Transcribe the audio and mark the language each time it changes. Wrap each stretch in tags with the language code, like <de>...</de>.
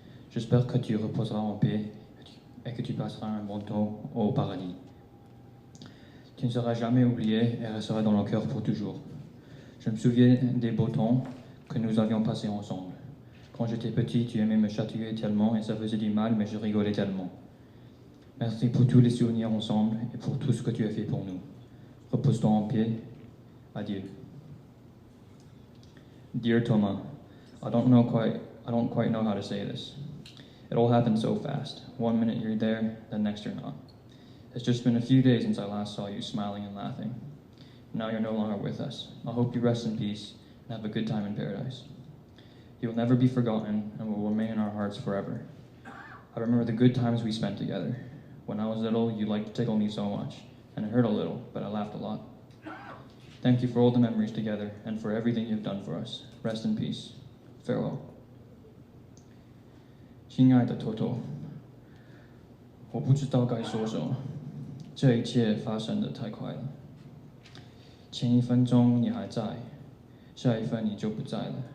<fr>J'espère que tu reposeras en paix et que tu passeras un bon temps au paradis. Tu ne seras jamais oublié et resteras dans nos cœurs pour toujours. Je me souviens des beaux temps que nous avions passés ensemble. Quand j'étais petit, tu aimais me chatouiller tellement et ça faisait du mal, mais je rigolais tellement. Merci pour tous les souvenirs ensemble et pour tout ce que tu as fait pour nous. Repose-toi en paix. Adieu.</fr> <en>Dear Thomas, I don't quite know how to say this. It all happened so fast. 1 minute you're there, the next you're not. It's just been a few days since I last saw you smiling and laughing. Now you're no longer with us. I hope you rest in peace and have a good time in paradise. You will never be forgotten and will remain in our hearts forever. I remember the good times we spent together. When I was little, you liked to tickle me so much, and it hurt a little, but I laughed a lot. Thank you for all the memories together and for everything you've done for us. Rest in peace. Farewell.</en> <zh>亲爱的托托，我不知道该说什么，这一切发生的太快了。前一分钟你还在，下一分你就不在了。</zh>